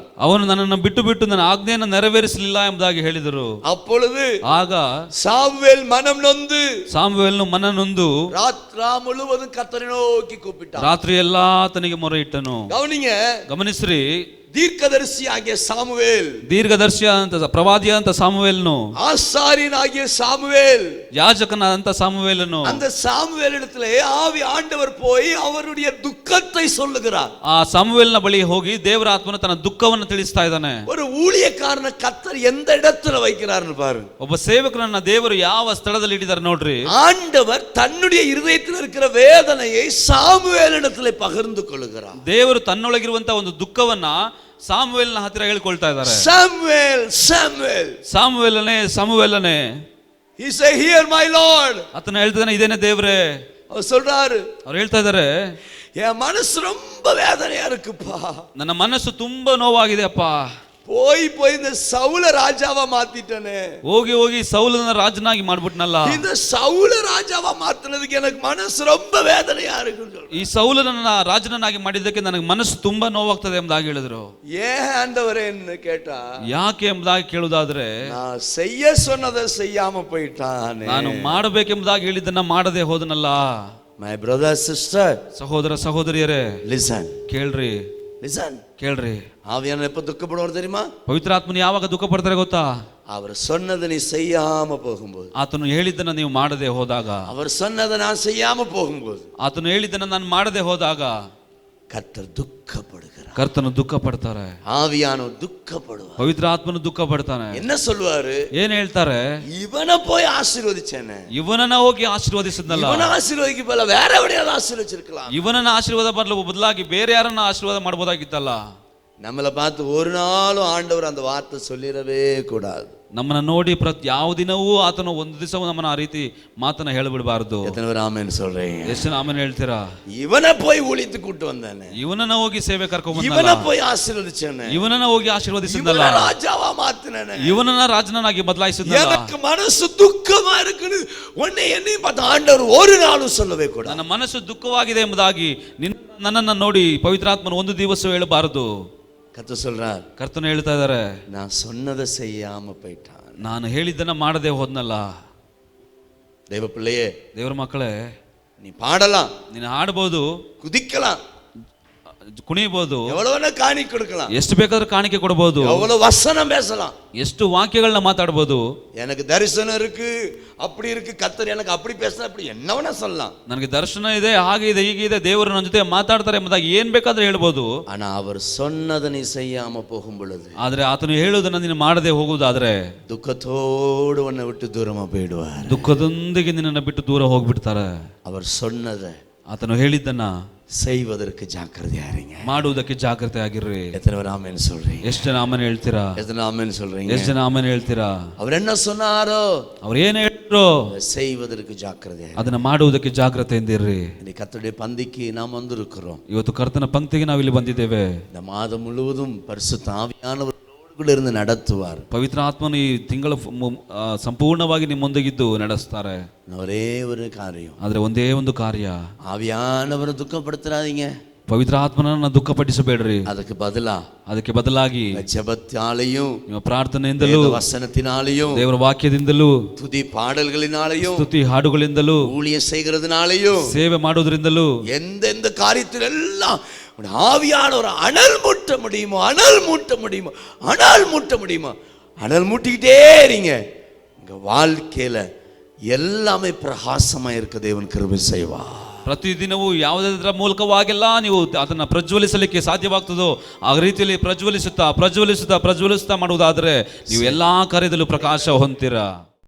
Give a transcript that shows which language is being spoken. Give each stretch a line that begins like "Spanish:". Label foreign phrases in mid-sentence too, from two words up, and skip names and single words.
Kannada: ಅವನು ನನ್ನನ್ನು ಬಿಟ್ಟು ಬಿಟ್ಟು ನನ್ನ ಆಜ್ಞೆಯನ್ನು ನೆರವೇರಿಸಲಿಲ್ಲ ಎಂಬುದಾಗಿ ಹೇಳಿದರು.
Tamil: அப்பொழுது
Kannada: ಆಗ
Tamil: சாமுவேல் மனம் நொந்து,
Kannada: ಸಾಮುವೇಲನು ಮನನೊಂದು
Tamil: ராத்திரா முழுவதும் கர்த்தரை நோக்கி கூப்பிட்டான்.
Kannada: ರಾತ್ರಿ ಎಲ್ಲಾ ಆತನಿಗೆ ಮೊರೆ ಇಟ್ಟನು.
Tamil: கவனிங்க,
Kannada: ಗಮನಿಸ್ರಿ,
Tamil: தீர்க்கதரிசியாகிய சாமுவேல்,
Kannada: ದೀರ್ಘದರ್ಶಿಯ ಅಂತ ಪ್ರವಾದಿಯ ಅಂತ ಸಾಮುವೇಲನು,
Tamil: ஆசாரியனாகிய சாமுவேல்,
Kannada: ಯಾಜಕನಾದಂತ ಸಾಮುವೇಲನು,
Tamil: அந்த சாமுவேல் இடத்திலே ஆவி ஆண்டவர் போய் அவருடைய துக்கத்தை சொல்லுகிறார்.
Kannada: ಆ ಸಾಮುವೇಲನ ಬಳಿ ಹೋಗಿ ದೇವರ ಆತ್ಮನು ತನ್ನ ದುಃಖವನ್ನು ತಿಳಿಸ್ತಾ ಇದ್ದಾನೆ.
Tamil: ஒரு ஊழியக்காரன கர்த்தர் எந்த இடத்துல வைக்கிறார்னு பாரு.
Kannada: ಒಬ್ಬ ಸೇವಕರನ್ನ ದೇವರು ಯಾವ ಸ್ಥಳದಲ್ಲಿ ಇಟ್ಟಿದ್ದಾರೆ ನೋಡ್ರಿ.
Tamil: ஆண்டவர் தன்னுடைய இருதயத்தில் இருக்கிற வேதனையை சாமுவேலிடத்திலே பகிர்ந்து கொள்கிறார்.
Kannada: ದೇವರು ತನ್ನೊಳಗಿರುವಂತ ಒಂದು ದುಃಖವನ್ನ ಸಾಮುವೇಲನ ಹತ್ತಿರ ಹೇಳ್ಕೊಳ್ತಾ ಇದ್ದಾರೆ.
Tamil: சாமுவேல், சாமுவேல்,
Kannada: ಸಾಮುವೇಲನೇ
English: he say, here my lord.
Kannada: ಆತನ ಹೇಳ್ತಾನೆ, ಇದೇನೆ ದೇವ್ರೆ.
Tamil: அவர் சொல்றாரு,
Kannada: ಅವ್ರು ಹೇಳ್ತಾ ಇದ್ದಾರೆ,
Tamil: என் மனசு ரொம்ப வேதனையா இருக்குப்பா,
Kannada: ನನ್ನ ಮನಸ್ಸು ತುಂಬಾ ನೋವಾಗಿದೆ ಅಪ್ಪ,
Tamil: போய் போய் இந்த சவுல ராஜாவா மாத்திட்டனே,
Kannada: ಹೋಗಿ ಹೋಗಿ ಸೌಲನ ರಾಜನಾಗಿ ಮಾಡ್ಬಿಟ್ನಲ್ಲ,
Tamil: இந்த சவுல ராஜாவா மாத்தினதுக்கு எனக்கு மனசு ரொம்ப வேதனையா இருக்குன்னு சொல்றாரு.
Kannada: ಈ ಸೌಲನನ್ನ ರಾಜನನ್ನಾಗಿ ಮಾಡಿದ್ದಕ್ಕೆ ನನಗೆ ಮನಸ್ಸು ತುಂಬಾ ನೋವಾಗ್ತದೆ ಎಂಬುದಾಗಿ ಹೇಳಿದ್ರು.
Tamil: ஏன் ஆண்டவரேன்னு கேட்டா,
Kannada: ಯಾಕೆ ಎಂಬುದಾಗಿ ಕೇಳುವುದಾದ್ರೆ,
Tamil: நான் செய்ய சொன்னதை செய்யாம போயிட்டானே,
Kannada: ನಾನು ಮಾಡಬೇಕೆಂಬುದಾಗಿ ಹೇಳಿದ್ದನ್ನ ಮಾಡದೆ ಹೋದನಲ್ಲ.
English: my brother sister,
Kannada: ಸಹೋದರ ಸಹೋದರಿಯರೇ,
English: listen,
Kannada: ಕೇಳ್ರಿ,
English: listen.
Kannada: ಕೇಳ್ರಿ.
Tamil: ஆவியான எப்ப துக்கப்படுவார் தெரியுமா?
Kannada: ಪವಿತ್ರಾತ್ಮನು ಯಾವಾಗ ದುಃಖ ಪಡ್ತಾರೆ ಗೊತ್ತಾ?
Tamil: அவர் சொன்னதை நீ செய்யாம போகும்போது,
Kannada: ಆತನು ಹೇಳಿದ್ದನ್ನ ನೀವು ಮಾಡದೆ ಹೋದಾಗ,
Tamil: அவர் சொன்னதை நான் செய்யாம போகும்போது,
Kannada: ಆತನು ಹೇಳಿದ್ದನ್ನ ನಾನು ಮಾಡದೆ ಹೋದಾಗ
Tamil: கர்த்தர் துக்கப்படுகிறார்.
Kannada: ಕರ್ತನು ದುಃಖ ಪಡ್ತಾರೆ,
Tamil: ஆவியானவர் துக்கப்படுவார்.
Kannada: ಪವಿತ್ರ ಆತ್ಮನು ದುಃಖ ಪಡ್ತಾನೆ.
Tamil: என்ன சொல்லுவாரு?
Kannada: ಏನ್ ಹೇಳ್ತಾರೆ?
Tamil: இவனை போய் ஆசீர்வதிச்சேனே,
Kannada: ಇವನನ್ನ ಹೋಗಿ ಆಶೀರ್ವದಿಸಿದ್ನಲ್ಲ,
Tamil: இவனை ஆசீர்வதிக்கு போல வேற எவனையாவது ஆசீர்வதிச்சிருக்கலாம்.
Kannada: ಇವನನ್ನ ಆಶೀರ್ವಾದ ಬದಲಾಗಿ ಬೇರೆ ಯಾರನ್ನ ಆಶೀರ್ವಾದ ಮಾಡಬಹುದಾಗಿತ್ತಲ್ಲ.
Tamil: நம்மளை பார்த்து ஒரு நாளும் ஆண்டவர் அந்த வார்த்தை சொல்லிடவே கூடாது.
Kannada: ನಮ್ಮನ್ನ ನೋಡಿ ಯಾವ ದಿನವೂ ಆತನು ಒಂದು ದಿವಸ ನಮ್ಮನ್ನ ಆ ರೀತಿ ಮಾತನ್ನ ಹೇಳಿಬಿಡಬಾರದು.
Tamil: எத்தனை பேர் ஆமென் சொல்றீங்க?
Kannada: ಎಷ್ಟು ಜನ ಆಮೇಲೆ ಹೇಳ್ತೀರಾ?
Tamil: இவனை போய் ஊழியத்துக்கு கூட்டு வந்தானே,
Kannada: ಇವನನ್ನ ಹೋಗಿ ಸೇವೆ ಕರ್ಕೊಂಡ್
Tamil: இவனை
Kannada: ಬಂದಲ್ಲ,
Tamil: போய் ஆசீர்வதிச்சேனே,
Kannada: ಇವನನ್ನ ಹೋಗಿ ಆಶೀರ್ವದಿಸಿದ್ನಲ್ಲ,
Tamil: இவனை ராஜாவா மாத்தினேனே,
Kannada: ಇವನನ್ನ ರಾಜನಾಗಿ ಬದಲಾಯಿಸಿದ್ನಲ್ಲ.
Tamil: எனக்கு மனசு துக்கமா இருக்குன்னு உன்னை என்னையும் பார்த்து ஆண்டவர் ஒரு நாளும் சொல்லவே கூடாது.
Kannada: ನನ್ನ ಮನಸ್ಸು ದುಃಖವಾಗಿದೆ ಎಂಬುದಾಗಿ ನನ್ನನ್ನ ನೋಡಿ ಪವಿತ್ರಾತ್ಮನು ಒಂದು ದಿವಸ ಹೇಳಬಾರದು.
Tamil: கர்த்தர் சொல்றார்,
Kannada: ಕರ್ತನು ಹೇಳ್ತಾ ಇದ್ದಾರೆ,
Tamil: நான் சொன்னதை செய்யாம போயிட்டான்.
Kannada: ನಾನು ಹೇಳಿದ್ದನ್ನ ಮಾಡದೆ ಹೋದ್ನಲ್ಲ.
Tamil: தேவ பிள்ளையே,
Kannada: ದೇವರ ಮಕ್ಕಳೇ,
Tamil: நீ பாடலாம்,
Kannada: ನೀನು ಹಾಡಬಹುದು,
Tamil: குதிக்கலாம்,
Kannada: ಕುಣಿಬಹುದು,
Tamil: எவ்வளவு காணி கொடுக்கலாம்,
Kannada: ಎಷ್ಟು ಬೇಕಾದ್ರೂ ಕಾಣಿಕೆ ಕೊಡಬಹುದು,
Tamil: எவ்வளவு வசனம் பேசலாம்,
Kannada: ಎಷ್ಟು ವಾಕ್ಯಗಳನ್ನ ಮಾತಾಡಬಹುದು.
Tamil: எனக்கு தரிசனம் இருக்கு, அப்படி இருக்கு, கர்த்தர் எனக்கு அப்படி பேசுற, அப்படி என்னவனா சொல்லலாம்.
Kannada: ನನಗೆ ದರ್ಶನ ಇದೆ, ಹಾಗೆ ಇದೆ, ಹೀಗೆ ಇದೆ, ದೇವರು ನನ್ನ ಜೊತೆ ಮಾತಾಡ್ತಾರೆ ಎಂಬುದಾಗಿ ಏನ್ ಬೇಕಾದ್ರೆ ಹೇಳ್ಬೋದು.
Tamil: ஆனா அவர் சொன்னதை நீ செய்யாம போகும் பொழுது,
Kannada: ಆದ್ರೆ ಆತನು ಹೇಳುವುದನ್ನ ನೀನು ಮಾಡದೆ ಹೋಗುವುದಾದ್ರೆ
Tamil: துக்கத்தோடு உன்னை விட்டு தூரமா போயிடுவார்.
Kannada: ದುಃಖದೊಂದಿಗೆ ನಿನ್ನನ್ನು ಬಿಟ್ಟು ದೂರ ಹೋಗ್ಬಿಡ್ತಾರೆ.
Tamil: அவர் சொன்னதை
Kannada: ಆತನು ಹೇಳಿದ್ದನ್ನ
Tamil: செய்வதற்கு ஜாக்கிரதையா இருங்க.
Kannada: ಮಾಡುವುದಕ್ಕೆ ಜಾಗ್ರತೆ ಆಗಿರ್ರಿ.
Tamil: எத்தனை பேர் ஆமென் சொல்றீங்க?
Kannada: ಎಷ್ಟು ಜನ ಆಮೇಲೆ ಹೇಳ್ತೀರಾ?
Tamil: எத்தனை ஆமென் சொல்றீங்க?
Kannada: ಎಷ್ಟು ಜನ ಆಮೇಲೆ ಹೇಳ್ತೀರಾ?
Tamil: அவர் என்ன சொன்னாரோ
Kannada: ಅವ್ರು ಏನ್ ಹೇಳಿದ್ರು
Tamil: அதை செய்வதற்கு ஜாக்கிரதையா.
Kannada: ಅದನ್ನ ಮಾಡುವುದಕ್ಕೆ ಜಾಗ್ರತೆಯಿಂದ ಇರ್ರಿ.
Tamil: இன்னைக்கு கர்த்தருடைய பந்திக்கு நாம் வந்திருக்கிறோம்.
Kannada: ಇವತ್ತು ಕರ್ತನ ಪಂಕ್ತಿಗೆ ನಾವಿಲ್ಲಿ ಬಂದಿದ್ದೇವೆ.
Tamil: இந்த மாதம் முழுவதும் பரிசுத்த ஆவியானவர் கூட இருந்து நடத்துவார்.
Kannada: ಪವಿತ್ರ ಆತ್ಮನು ಈ ತಿಂಗಳ ಸಂಪೂರ್ಣವಾಗಿ ನಿಮ್ಮೊಂದಿಗಿದ್ದು ನಡೆಸ್ತಾರೆ.
Tamil: ஒரே ஒரு காரியம்,
Kannada: ಆದ್ರೆ ಒಂದೇ ಒಂದು ಕಾರ್ಯ,
Tamil: ஆவியானவரை துக்கப்படுத்துறாதீங்க.
Kannada: ಪವಿತ್ರ ಆತ್ಮನನ್ನ ದುಃಖಪಡಿಸಬೇಡ್ರಿ. ಅದಕ್ಕೆ ಬದಲಾಗಿ
Tamil: ஜெபத்தாலையும்,
Kannada: ನಿಮ್ಮ ಪ್ರಾರ್ಥನೆಯಿಂದಲೂ,
Tamil: வசனத்தினாலையும்,
Kannada: ದೇವರ ವಾಕ್ಯದಿಂದಲೂ,
Tamil: துதி பாடல்களினாலையும்,
Kannada: ಸ್ತುತಿ ಹಾಡುಗಳಿಂದಲೂ,
Tamil: ஊழியம் செய்கிறதுனாலையும்,
Kannada: ಸೇವೆ ಮಾಡೋದ್ರಿಂದಲೂ,
Tamil: எந்தெந்த காரியத்தில் எல்லாம் ஆவியானவர் அனல் மூட்ட முடியுமோ, அனல் மூட்ட முடியுமோ, அனல் மூட்ட முடியுமோ, அனல் மூட்டிக்கிட்டே இருங்க. உங்க வாழ்க்கையில எல்லாமே பிரகாசமா இருக்க தேவன் கிருபை செய்வார்.
Kannada: ಪ್ರತಿದಿನವೂ ಯಾವುದರ ಮೂಲಕವಾಗೆಲ್ಲ ನೀವು ಅದನ್ನ ಪ್ರಜ್ವಲಿಸಲಿಕ್ಕೆ ಸಾಧ್ಯವಾಗ್ತದೋ ಆ ರೀತಿಯಲ್ಲಿ ಪ್ರಜ್ವಲಿಸುತ್ತಾ ಮಾಡುವುದಾದ್ರೆ ನೀವು ಎಲ್ಲಾ ಕಾರ್ಯದಲ್ಲೂ ಪ್ರಕಾಶ ಹೊಂದ್ತೀರಾ.